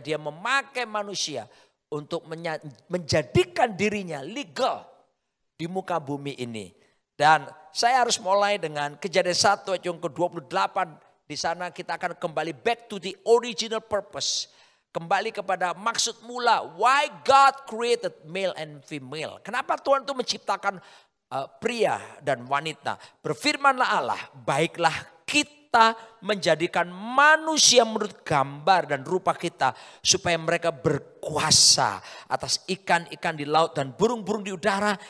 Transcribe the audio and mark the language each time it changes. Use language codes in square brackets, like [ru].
[id] Dia memakai manusia untuk menjadikan dirinya legal di muka bumi ini. Dan saya harus mulai dengan Kejadian 1 ayat yang ke-28. Di sana kita akan kembali [en] back to the original purpose. [id] Kembali kepada maksud mula. [en] Why God created male and female. [id] Kenapa Tuhan itu menciptakan pria dan wanita. Berfirmanlah Allah, baiklah kita kita menjadikan manusia menurut gambar dan rupa kita. Supaya mereka berkuasa atas ikan-ikan di laut dan burung-burung di udara.